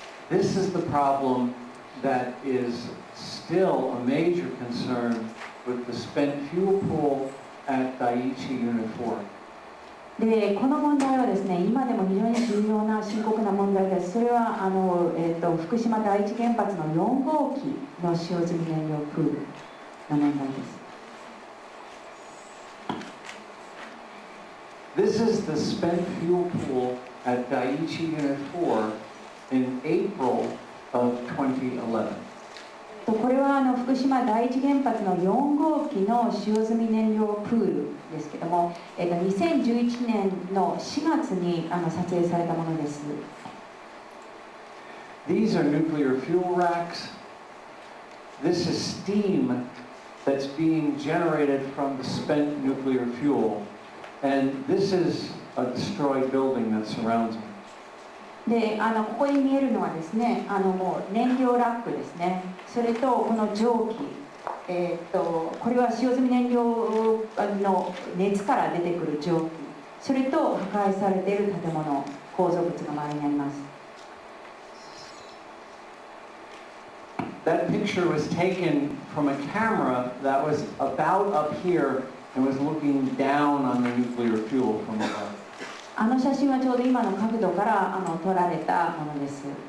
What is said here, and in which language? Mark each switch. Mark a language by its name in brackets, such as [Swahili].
[English] This is the problem that is still a major concern with the spent fuel pool at Dai2 Unit 4. [Japanese] でこの問題はですね、今でも非常に重要な深刻な問題です。それは福島第一原発の4号機の使用済み燃料プールの問題です。 [English] This is the spent fuel pool at Dai2 Unit 4 in April of 2011. [Japanese] これは福島第一原発の4号機の使用済み燃料プールですけども、2011年の4月に撮影されたものです。 [English] These are nuclear fuel racks. This is steam that's being generated from the spent nuclear fuel And this is a destroyed building that surrounds me. [Japanese] でここに見えるのはですねもう燃料ラックですね。それとこの蒸気、これは使用済み燃料の熱から出てくる蒸気、それと破壊されている建物、構造物が周りにあります。 [English] That picture was taken from a camera that was about up here and was looking down on the nuclear fuel from above. [Japanese] あの写真はちょうど今の角度から撮られたものです。